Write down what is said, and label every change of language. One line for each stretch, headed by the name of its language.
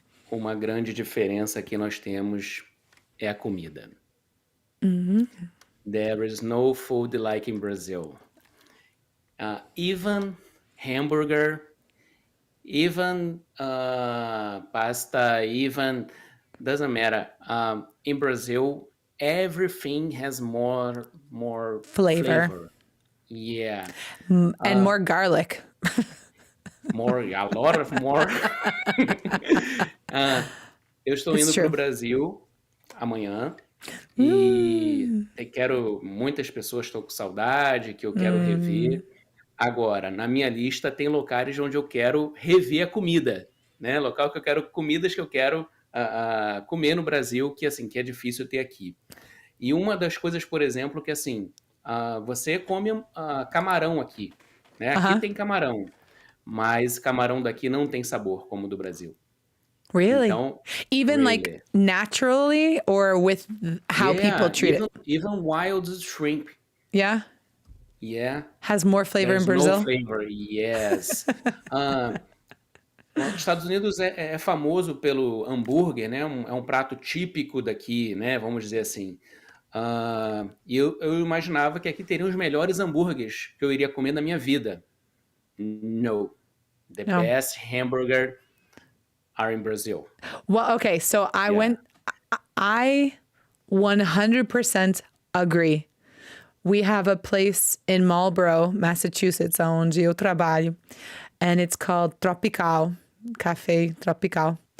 Portuguese: Uma grande diferença que nós temos é a comida.
English: There is no food like in Brazil. Even hamburger, even pasta, even doesn't matter. In Brazil, everything has more flavor. Yeah. And more garlic. A lot of more.
Portuguese: Eu estou indo para o Brasil amanhã e muitas pessoas estão com saudade, que eu quero rever. Agora, na minha lista tem locais onde eu quero rever a comida, né? Local que eu quero, comidas que eu quero comer no Brasil, que assim, que é difícil ter aqui. E uma das coisas, por exemplo, que assim, você come camarão aqui, né? Aqui tem camarão, mas camarão daqui não tem sabor como o do Brasil.
English: Really?
Portuguese: Então,
English: even like naturally or with how people treat it? Even wild shrimp. Yeah? Yeah. Has more flavor There's in Brazil? No flavor, yes.
Portuguese: Os Estados Unidos é famoso pelo hambúrguer, né? É um prato típico daqui, né? Vamos dizer assim. E eu imaginava que aqui teriam os melhores hambúrgueres que eu iria comer na minha vida.
English: No. The best hamburger are in Brazil. Well, okay. So I 100% agree. We have a place in Marlborough, Massachusetts,
Portuguese: onde eu trabalho,
English: and it's called Tropical, Café Tropical.